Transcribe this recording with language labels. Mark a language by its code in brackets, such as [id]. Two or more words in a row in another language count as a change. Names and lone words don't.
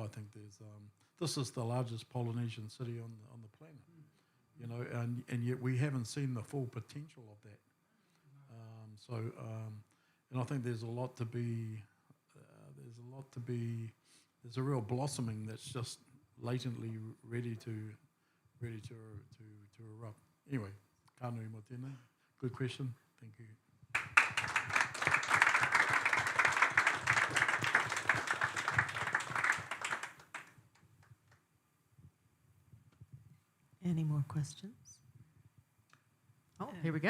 [en] I think this is the largest Polynesian city on the planet, and yet we haven't seen the full potential of that. And I think there's a lot to be. There's a real blossoming that's just latently ready to erupt. Anyway, [mi] ka nui mō tēnei. [en] Good question. Thank you. Any more questions? Oh, here we go.